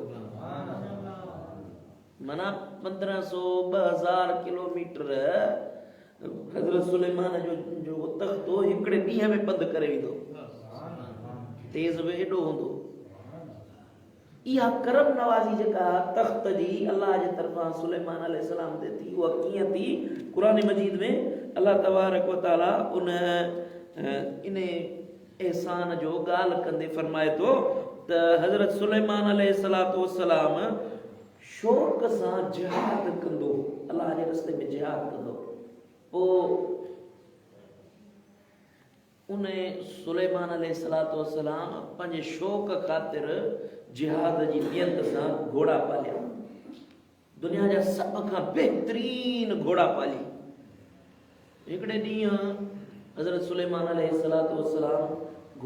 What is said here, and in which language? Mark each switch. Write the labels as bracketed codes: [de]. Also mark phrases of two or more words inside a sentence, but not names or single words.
[sd] माना 1500-2000 किलोमीटर हज़रत सुलेमान जो तख़्त हो हिकिड़े ॾींहं में पंधु करे वेंदो तेज़ बि एॾो हूंदो इहा करम नवाज़ी जेका तख़्त जी अल्लाह जे तरफ़ां सुलेमान अलैहिस्सलाम ते थी उहा कीअं थी क़ुरान मजीद में [ar] الله تبارك وتعالى [sd] उन इन एहसान जो ॻाल्हि कंदे फरमाए थो त हज़रत सुलेमान [ar] عليه الصلاة والسلام [sd] शौक़ सां जिहाद कंदो अल्लाह जे रस्ते में जिहाद कंदो पोइ उन सुलेमान [ar] عليه الصلاة والسلام [sd] पंहिंजे शौक़ ख़ातिर जिहाद जी नियत सां घोड़ा पालिया दुनिया जा सभ खां बहितरीन घोड़ा पाली हिकिड़े ॾींहुं हज़रत सुलेमान [ar] عليه الصلاة والسلام